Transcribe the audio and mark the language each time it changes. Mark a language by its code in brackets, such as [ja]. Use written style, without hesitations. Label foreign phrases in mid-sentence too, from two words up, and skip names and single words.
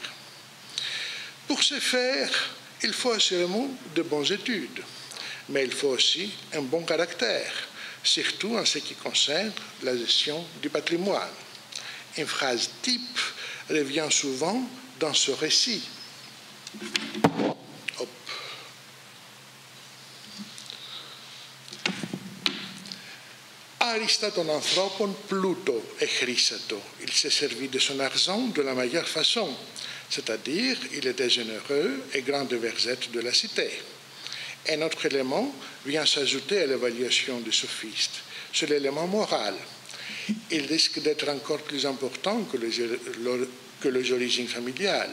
[fr] Pour ce faire, il faut assurément de bonnes études, mais il faut aussi un bon caractère, surtout en ce qui concerne la gestion du patrimoine. Une phrase type revient souvent dans ce récit. [el] Άριστα των ανθρώπων πλούτο εχρήσατο. [fr] Il s'est servi de son argent de la meilleure façon, c'est-à-dire il était généreux et grand de versette de la cité. Un autre élément vient s'ajouter à l'évaluation du sophiste, c'est l'élément moral. Il risque d'être encore plus important que les origines familiales.